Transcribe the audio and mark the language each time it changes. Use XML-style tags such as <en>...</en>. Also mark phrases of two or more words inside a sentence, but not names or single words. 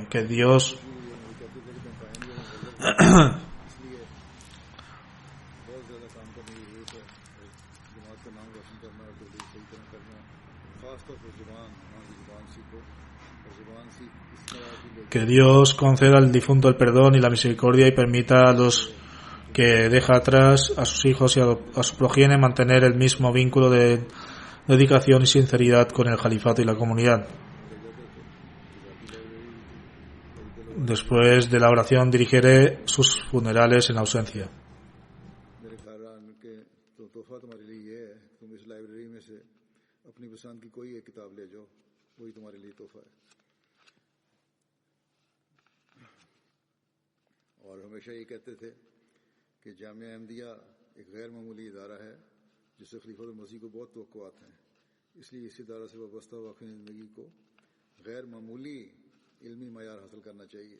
<es>Que Dios conceda al difunto el perdón y la misericordia y permita a los que deja atrás, a sus hijos y a su progenie, mantener el mismo vínculo de dedicación y sinceridad con el califato y la comunidad. Después de la oración dirigiré sus funerales en ausencia.</es> <ur>اور ہمیشہ یہ کہتے تھے کہ جامعہ احمدیہ ایک غیر معمولی ادارہ ہے جس سے خلیفۃ المسیح کو بہت توقعات ہیں، اس لیے اس ادارہ سے وابستہ واقعی زندگی کو غیر معمولی علمی معیار حاصل کرنا چاہیے.</ur>